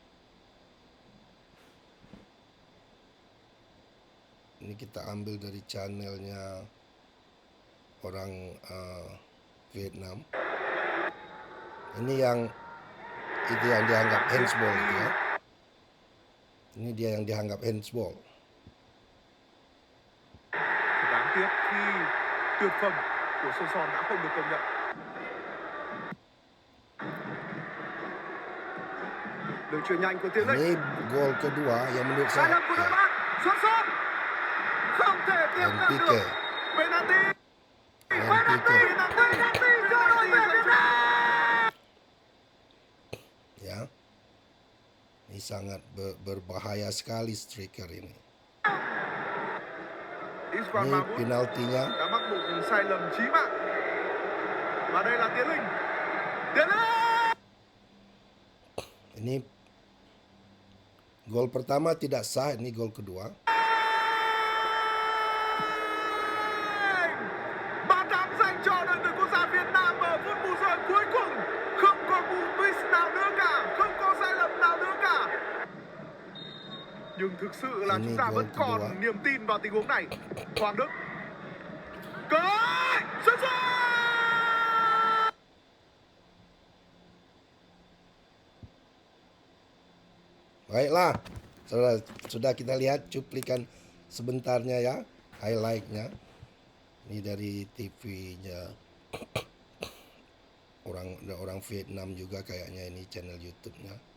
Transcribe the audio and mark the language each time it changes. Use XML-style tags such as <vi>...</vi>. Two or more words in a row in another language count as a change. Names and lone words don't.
<id>Ini kita ambil dari channelnya orang Vietnam. Ini yang dianggap handsball itu ya. Ini dia yang dianggap handsball.</id> <vi>Đáng tiếc khi tuyệt phẩm của Sơn Son đã không được công nhận. Đường chuyền nhanh của Tiến Linh.</vi> <id>Ini gol kedua yang menurut</id> <vi>Sai</vi> <id>saya</id> <vi>lầm của đội bạn. Xuân Son không thể tiếp cận Pique. được. Penalty cho đội tuyển Việt Nam.</vi> <id>Ya. Ini sangat berbahaya sekali striker ini. Isquan Ini Mahmut penaltinya.</id> <vi>đã mắc một sai lầm chí mạng. Và đây là Tiến Linh. Tiến Linh.</vi> <id>Ini gol pertama tidak sah, ini gol kedua.</id> <vi>Bàn thắng dành cho đội tuyển quốc gia Việt Nam ở phút bù giờ cuối cùng. Không có cú twist nào nữa cả, không có sai lầm nào nữa cả. Nhưng thực sự là chúng ta vẫn còn niềm tin vào tình huống này. Hoàng Đức. Cơ hội! Xuất sắc!</vi> <id>Baiklah, sudah kita lihat cuplikan sebentarnya ya, highlightnya. Ini dari TV-nya orang Vietnam juga kayaknya, ini channel YouTube-nya.</id>